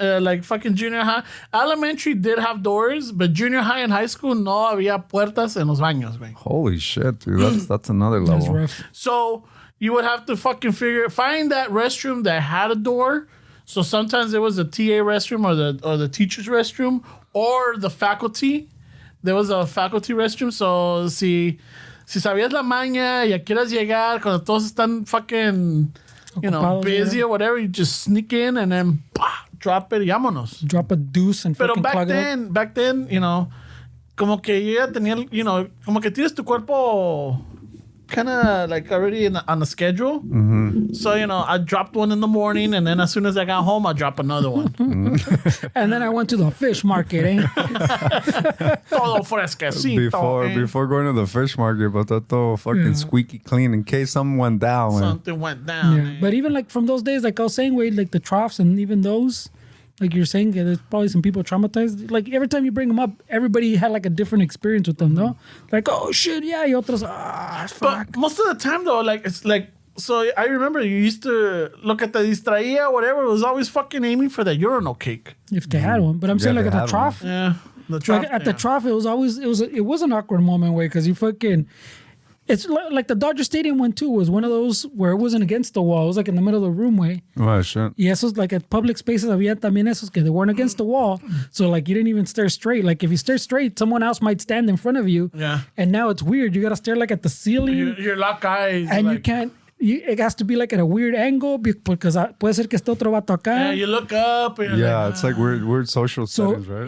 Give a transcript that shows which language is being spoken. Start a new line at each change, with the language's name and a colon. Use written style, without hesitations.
English: Our like fucking junior high, elementary did have doors, but junior high and high school
Spanish: no había puertas en los baños, güey.
English: Holy shit, dude. That's another That's level. rough. So you would have to fucking find that restroom that had a door. So sometimes it was a TA restroom or the teacher's restroom or the faculty. There was a faculty restroom. So
Spanish: si sabías la maña y quieras llegar cuando todos están
English: fucking, busy or whatever, you just sneak in and then drop it
Spanish: y vámonos.
English: Drop a deuce and fucking plug it up. Back then,
Spanish: como que yo ya tenía, como que tienes tu cuerpo
English: kind of like already on a schedule. Mm-hmm. So, I dropped one in the morning and then as soon as I got home, I drop another one. And then I went to the fish market, eh?
Spanish: Todo fresquecito.
English: Before going to the fish market, but todo fucking squeaky clean in case something went down. Something went down. Yeah. But even like from those days, like I was saying, Wade, like the troughs and even those, like you're saying, there's probably some people traumatized. Like every time you bring them up, everybody had like a different experience with them, no? Like, oh shit, yeah,
Spanish: y otros,
English: fuck. But most of the time though, like it's like, so I remember you used to look at the distraía or whatever, it was always fucking aiming for the urinal cake. If they had one. But I'm saying like at the trough. Yeah. The trough. Like at the trough, it was an awkward moment way because you fucking, it's like the Dodger Stadium one too was one of those where it wasn't against the wall. It was like in the middle of the room way. Oh, shit.
Spanish: Y esos
English: like at public spaces
Spanish: había también esos que
English: they weren't against the wall. So like you didn't even stare straight. Like if you stare straight, someone else might stand in front of you. Yeah. And now it's weird. You got to stare like at the ceiling. Your lock eyes. And like, you can't. It has to be like at a weird angle because
Spanish: puede ser que esté otro vato acá.
English: Yeah, you look up. And It's like weird social settings, right?